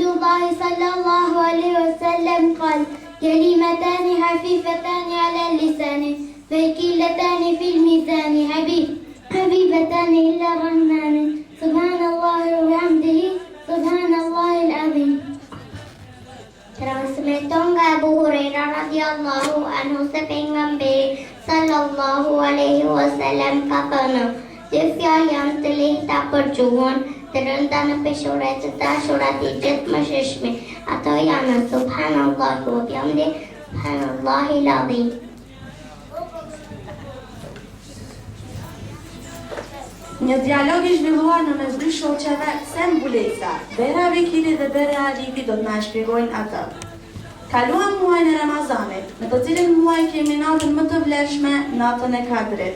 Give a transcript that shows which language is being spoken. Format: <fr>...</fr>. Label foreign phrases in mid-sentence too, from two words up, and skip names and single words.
<ar>الله صلى الله عليه وسلم قال كلمتان خفيفتان على اللسان ثقيلتان في الميزان حبيبتان إلى الرحمن سبحان الله وبحمده سبحان الله العظيم.</ar> <sq>Transmeton nga Abu Huraira</sq> <ar>رضي الله عنه</ar> <sq>se pejgamberi</sq> <ar>صلى الله عليه وسلم</ar> <sq>ka thënë: "Dy fjalë janë të lehta për gjuhën, të rënda në peshore, të dashurat i gjithë mëshirshmi. Ato janë</sq> <ar>سبحان الله وبحمده سبحان الله العظيم."</ar> <sq>Një dialog i zhvilluar në mes dy shoqeve, se mbulesa, Bera Bekiri dhe Bera Alivi do të na shpjegojnë atë. Kaluam muajin e Ramazanit, në të cilin muaj kemi natën më të vlefshme, natën e Kadrit.</sq>